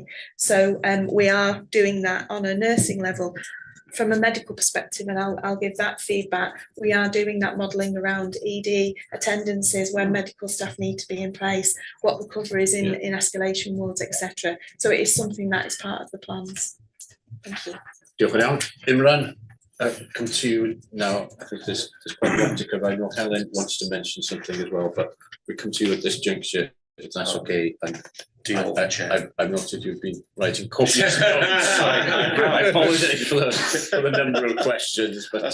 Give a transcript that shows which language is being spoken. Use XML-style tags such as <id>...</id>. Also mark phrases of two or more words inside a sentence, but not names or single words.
<en>So we are doing that on a nursing level. From a medical perspective, and I'll give that feedback, we are doing that modelling around ED attendances, where medical staff need to be in place, what the cover is in escalation wards, etc. So it is something that is part of the plans. Thank you.</en> <cy>Diolch yn iawn.</cy> <en>Imran, come to you now. I think there's quite a lot to cover. I know Helen wants to mention something as well, but we come to you at this juncture, if that's okay. And I've noted you've been writing copious notes. I apologise for the number of questions, but</en>